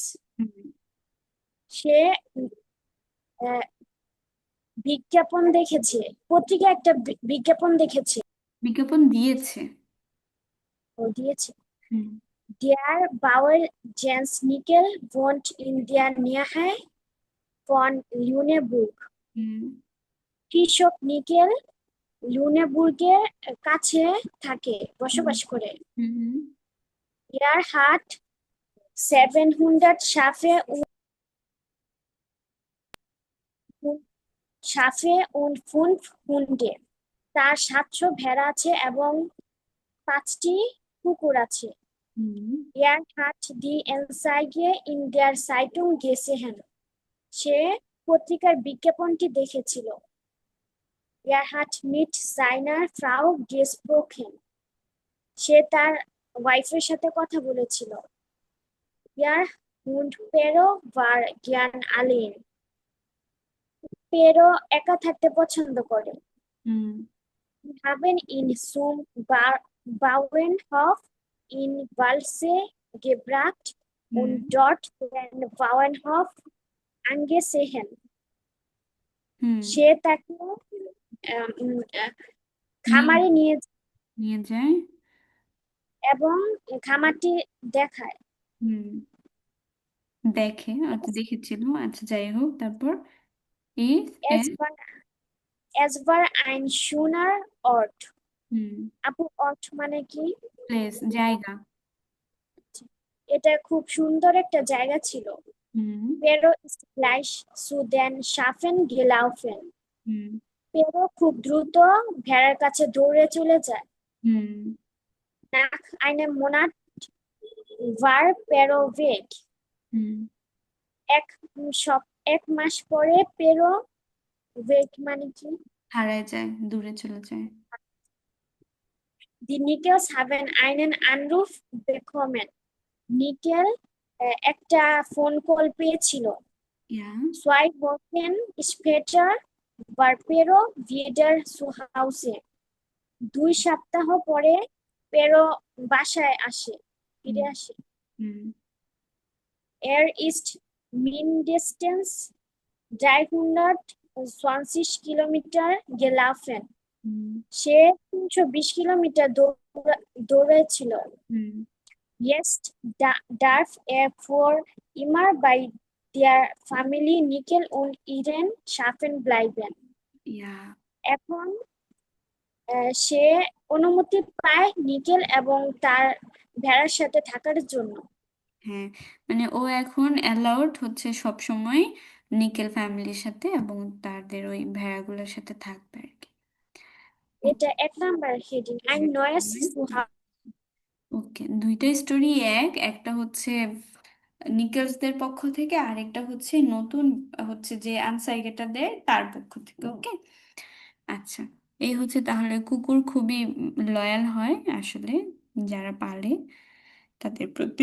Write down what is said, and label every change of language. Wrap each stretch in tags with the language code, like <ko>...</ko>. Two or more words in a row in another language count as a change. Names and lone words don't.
<bn>হুম, সে আহ, বিজ্ঞাপন দেখেছে, পত্রিকায় একটা বিজ্ঞাপন দেখেছে, বিজ্ঞাপন দিয়েছে। ও দিয়েছে। হুম,</bn> <de>Der Bauer Jens Nickel wohnt in der Nähe von Lüneburg.</de> <bn>হুম, কৃষক নিকেল লুনেবুর্গের কাছে বসবাস করে। হুম,</bn> <de>Er hat 700 Schafe und 5 Hunde.</de> <bn>তার 700 ভেড়া আছে এবং 5টি কুকুর আছে। হুম,</bn> <de>Er hat die Anzeige in der Zeitung gesehen.</de> <bn>সে পত্রিকার বিজ্ঞাপনটি দেখেছিল।</bn> <de>hat mit seiner Frau gesprochen.</de> <bn>সে তার ওয়াইফের সাথে কথা বলেছিল।</bn> <de>Ihr Hund Pero war gern allein.</de> <bn>পেরো একা থাকতে পছন্দ করে। হুম</bn> <de>haben ihn zum Bauernhof in Walse gebracht</de> <bn>হুম</bn> <de>und dort den Bauernhof angesehen.</de> <bn>হুম সে তাকে আহ, উম, আহ, নিয়ে খামারে নিয়ে নিয়ে যায়। এবং খামারটি দেখায়। হুম দেখে, আচ্ছা দেখেছিল, আচ্ছা যাই হোক, তারপর ইজ</bn> <de>Es war, es war ein schöner Ort.</de> <bn>হুম আপু অর্থ মানে কি? প্লেস, জায়গা। এটা খুব সুন্দর একটা জায়গা ছিল। হুম</bn> <de>Pero ist gleich zu den Schafen gelaufen.</de> <bn>হুম পেরো খুব দ্রুত ভেড়ার কাছে দৌড়ে চলে যায়। হুম</bn> <de>Nach einem Monat war Pero weg.</de> <bn>হুম এক এক মাস পরে পেরো weg মানে কি? হারায় যায়, দূরে চলে যায়।</bn> <de>Die Nickels haben einen Anruf bekommen.</de> <bn>নিকেল একটা ফোন কল পেয়েছিল। ইয়া</bn> <de>2 Wochen später war Pero wieder zu Hause.</de> <bn>2 সপ্তাহ পরে পেরো বাসায় ফিরে হুম আসে। হুম</bn> <de>Er ist mindestens 320 Kilometer gelaufen.</de> <bn>হুম সে 320 কিলোমিটার দৌড়েছিল। হুম</bn> <de>Jetzt darf er für immer bei der Familie Nickel und ihren Schafen bleiben.</de> <bn>ইয়া এখন সে অনুমতি পায় নিকেল এবং তার ভেড়ার সাথে থাকার জন্য। হ্যাঁ, মানে ও এখন অ্যালাউড হচ্ছে সব সময় নিকেল ফ্যামিলির সাথে এবং তাদের ওই ভেড়াগুলোর সাথে থাকবে আর কি। এটা 1 নাম্বার হেডিং</bn> <de>ein neues Zuhause.</de> <bn>ওকে, দুইটা স্টোরি একটা হচ্ছে নিকেলসদের পক্ষ থেকে, আরেকটা হচ্ছে নতুন হচ্ছে যে আনসার গেটার দেয় তার পক্ষ থেকে। ওকে, আচ্ছা, এই হচ্ছে তাহলে কুকুর খুবই লয়াল হয় আসলে যারা পালে তাদের প্রতি।</bn>